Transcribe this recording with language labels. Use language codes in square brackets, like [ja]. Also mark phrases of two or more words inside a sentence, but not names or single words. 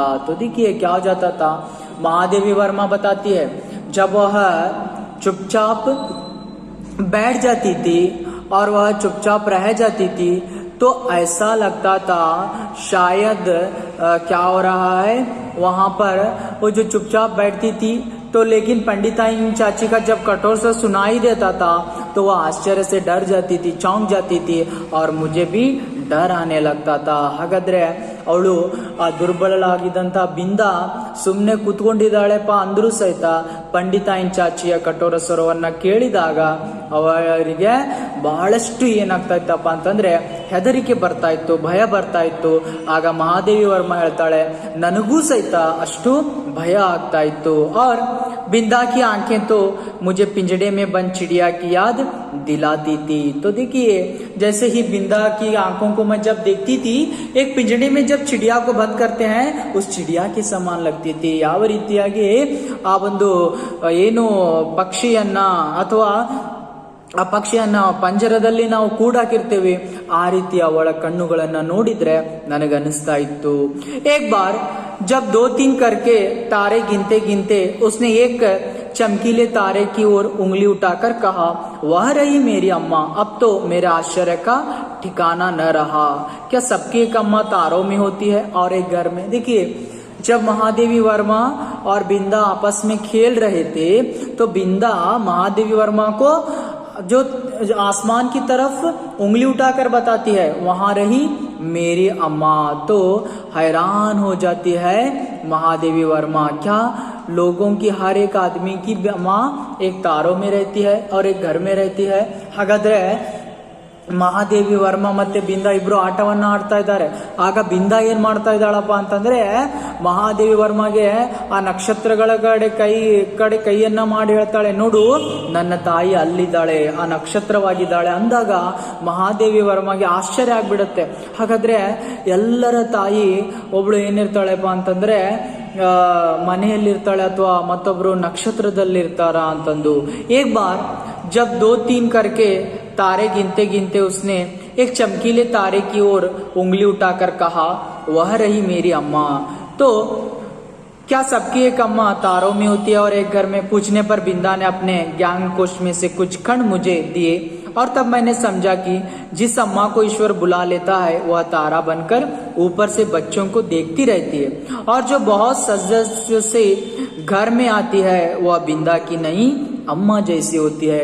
[hi] तो देखिए क्या हो जाता था, महादेवी वर्मा बताती है, जब वह चुपचाप बैठ जाती थी और वह चुपचाप रह जाती थी तो ऐसा लगता था शायद क्या हो रहा है वहां पर. वो जो चुपचाप बैठती थी तो लेकिन पंडिताइन चाची का जब कठोर से सुनाई देता था तो वह आश्चर्य से डर जाती थी, चौंक जाती थी और मुझे भी डर आने लगता था. [kn] ಹಾಗಾದ್ರೆ ಅವಳು ಆ ದುರ್ಬಲಳಾಗಿದ್ದಂತ ಬಿಂದ ಸುಮ್ಮನೆ ಕೂತ್ಕೊಂಡಿದ್ದಾಳೆಪ್ಪ ಅಂದ್ರೂ ಸಹಿತ ಪಂಡಿತಾಯಿನ್ ಚಾಚಿಯ ಕಠೋರ ಸ್ವರವನ್ನ ಕೇಳಿದಾಗ ಅವರಿಗೆ ಬಹಳಷ್ಟು ಏನಾಗ್ತಾ ಇತ್ತಪ್ಪ ಅಂತಂದ್ರೆ ಹೆದರಿಕೆ ಬರ್ತಾ ಇತ್ತು, ಭಯ ಬರ್ತಾ ಇತ್ತು. ಆಗ ಮಹಾದೇವಿ ವರ್ಮ ಹೇಳ್ತಾಳೆ, ನನಗೂ ಸಹಿತ ಅಷ್ಟು ಭಯ ಆಗ್ತಾ ಇತ್ತು. [hi] और बिंदा की आंखें तो मुझे पिंजड़े में बंद चिड़िया की याद दिलाती थी। तो देखिए, जैसे ही बिंदा की आंखों को मैं जब देखती थी, एक पिंजड़े में जब चिड़िया को बंद करते हैं उस चिड़िया के समान लगती थी। [kn] ಯಾವ ರೀತಿಯಾಗಿ ಆ ಒಂದು ಏನು ಪಕ್ಷಿಯನ್ನ ಅಥವಾ ಆ ಪಕ್ಷಿಯನ್ನ ಪಂಜರದಲ್ಲಿ ನಾವು ಕೂಡಾಕಿರ್ತೇವೆ, ಆ ರೀತಿ ಅವಳ ಕಣ್ಣುಗಳನ್ನ ನೋಡಿದ್ರೆ ನನಗನ್ನಿಸ್ತಾ ಇತ್ತು। [hi] एक बार जब 2-3 करके तारे गिनते गिनते उसने एक चमकीले तारे की ओर उंगली उठाकर कहा, वह रही मेरी अम्मा। अब तो मेरे आश्चर्य का ठिकाना न रहा। क्या सबकी एक अम्मा तारों में होती है और एक घर में? देखिए, जब महादेवी वर्मा और बिंदा आपस में खेल रहे थे तो बिंदा महादेवी वर्मा को जो आसमान की तरफ उंगली उठाकर बताती है, वहां रही मेरी अम्मा। तो हैरान हो जाती है महादेवी वर्मा, क्या लोगों की हर एक आदमी की माँ एक तारों में रहती है और एक घर में रहती है? [kn] ಹಾಗಾದ್ರೆ ಮಹಾದೇವಿ ವರ್ಮಾ ಮತ್ತೆ ಬಿಂದಾ ಇಬ್ರು ಆಟವನ್ನ ಆಡ್ತಾ ಇದ್ದಾರೆ। ಆಗ ಬಿಂದಾ ಏನ್ ಮಾಡ್ತಾ ಇದ್ದಾಳಪ್ಪ ಅಂತಂದ್ರೆ, ಮಹಾದೇವಿ ವರ್ಮಾಗೆ ಆ ನಕ್ಷತ್ರಗಳ ಕಡೆ ಕೈಯನ್ನ ಮಾಡಿ ಹೇಳ್ತಾಳೆ, ನೋಡು ನನ್ನ ತಾಯಿ ಅಲ್ಲಿದ್ದಾಳೆ, ಆ ನಕ್ಷತ್ರವಾಗಿದ್ದಾಳೆ ಅಂದಾಗ ಮಹಾದೇವಿ ವರ್ಮಾಗೆ ಆಶ್ಚರ್ಯ ಆಗ್ಬಿಡುತ್ತೆ। ಹಾಗಾದ್ರೆ ಎಲ್ಲರ ತಾಯಿ ಒಬ್ಳು ಏನಿರ್ತಾಳೆಪ್ಪ ಅಂತಂದ್ರೆ ಮನೆಯಲ್ಲಿರ್ತಾಳೆ ಅಥವಾ ಮತ್ತೊಬ್ರು ನಕ್ಷತ್ರದಲ್ಲಿರ್ತಾರ ಅಂತಂದು। [hi] एक बार जब 2-3 करके तारे गिनते गिनते उसने एक चमकीले तारे की ओर उंगली उठाकर कहा, वह रही मेरी अम्मा। तो क्या सबकी एक अम्मा तारों में होती है और एक घर में? पूछने पर बिंदा ने अपने ज्ञान कोश में से कुछ खंड मुझे दिए और तब मैंने समझा कि जिस अम्मा को ईश्वर बुला लेता है वह तारा बनकर ऊपर से बच्चों को देखती रहती है, और जो बहुत सजग से घर में आती है वह बिंदा की नहीं अम्मा जैसी होती है।